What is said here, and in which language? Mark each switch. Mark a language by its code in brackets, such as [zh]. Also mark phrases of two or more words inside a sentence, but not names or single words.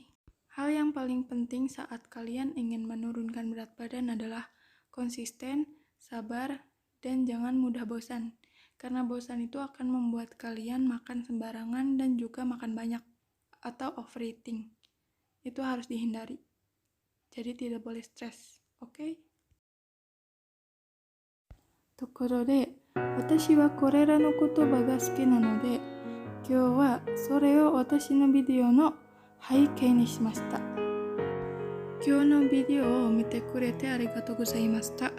[id] Hal yang paling penting saat kalian ingin menurunkan berat badan adalah konsisten, sabar, dan jangan mudah bosan. Karena bosan itu akan membuat kalian makan sembarangan dan juga makan banyak atau overeating. Itu harus dihindari. Jadi tidak boleh stres, oke? [ja] ところで、私はこれらの言葉が好きなので、今日はそれを私のビデオの背景にしました。今日のビデオを見てくれてありがとうございました。